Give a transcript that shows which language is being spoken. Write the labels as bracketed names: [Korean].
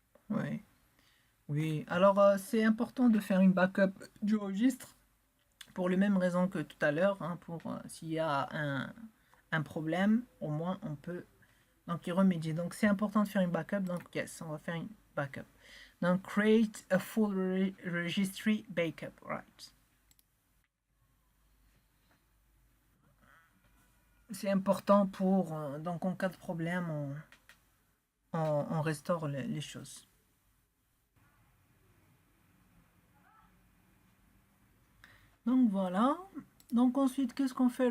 [French] Oui. Oui. Alors, c'est important de faire une backup du registre pour les mêmes raisons que tout à l'heure. Hein, pour s'il y a un problème, au moins on peut donc y remédier. Donc c'est important de faire une backup. Donc yes, on va faire une backup. [English] Donc create a full registry backup, right? [French] C'est important pour donc en cas de problème, on restaure les choses. Donc voilà. Donc ensuite, qu'est-ce qu'on fait?